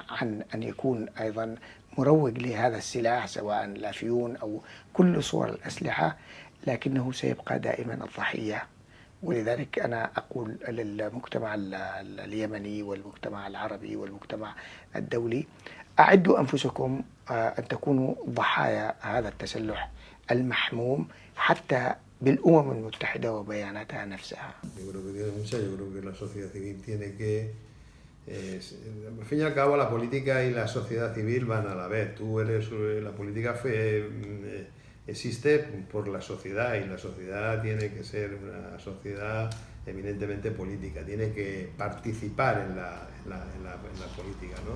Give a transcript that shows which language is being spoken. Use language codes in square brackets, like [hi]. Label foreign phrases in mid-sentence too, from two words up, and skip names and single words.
[ar] عن أن يكون أيضا مروج لهذا السلاح سواء الأفيون أو كل صور الأسلحة، لكنه سيبقى دائما الضحية ولذلك أنا أقول للمجتمع اليمني والمجتمع العربي والمجتمع الدولي: أعدوا أنفسكم أن تكونوا ضحايا هذا التسلح المحموم حتى بالأمم المتحدة وبياناتها نفسها. [es] Yo creo que tiene mucha, yo creo que la sociedad civil tiene que... al fin y al cabo la política y la sociedad civil van a la vez. Tú eres... La política existe por la sociedad y la sociedad tiene que ser una sociedad eminentemente política, tiene que participar en la política, ¿no?